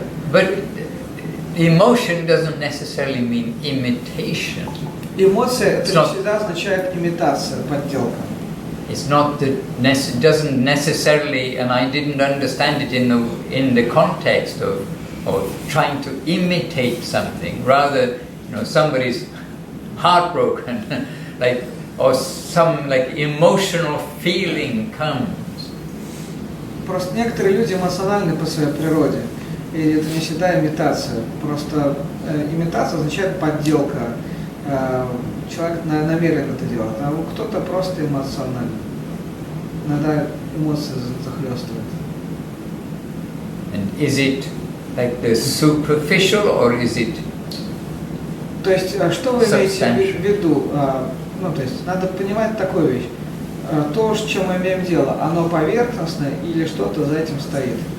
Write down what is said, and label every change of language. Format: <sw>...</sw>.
<en>But emotion doesn't necessarily mean imitation.</en> <ru>Эмоция это не всегда означает имитация, подделка.</ru> <en>It's not that doesn't necessarily, and I didn't understand it in the context of trying to imitate something. Rather, somebody's heartbroken, like, or some like emotional feeling comes.</en> <ru>Просто некоторые люди эмоциональны по своей природе, и это не всегда имитация. Просто имитация означает подделка. Человек намеренно это делает, а кто-то просто эмоциональный. Иногда эмоции захлестывают.</ru> <en>And is it like the superficial or is it?</en> <ru>То есть, что вы имеете в виду? То есть, надо понимать такую вещь. То, с чем мы имеем дело, оно поверхностное или что-то за этим стоит?</ru>